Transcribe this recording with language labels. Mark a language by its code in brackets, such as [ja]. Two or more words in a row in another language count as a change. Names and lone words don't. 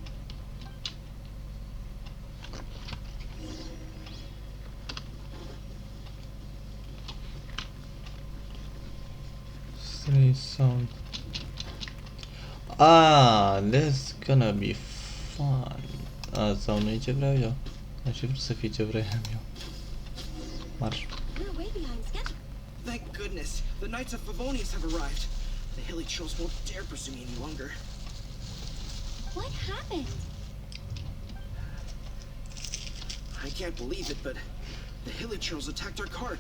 [en] Three sound. Ah, that's gonna be fun. [ro] Sau nu e ce vreau eu? Aș fi vrut să fie ce vreau eu. Marș. [en] We're way behind schedule. Thank goodness. The Knights of Favonius have arrived. The hilly trolls won't dare pursue me any longer. What happened? I can't believe it, but the hilly trolls attacked our carts.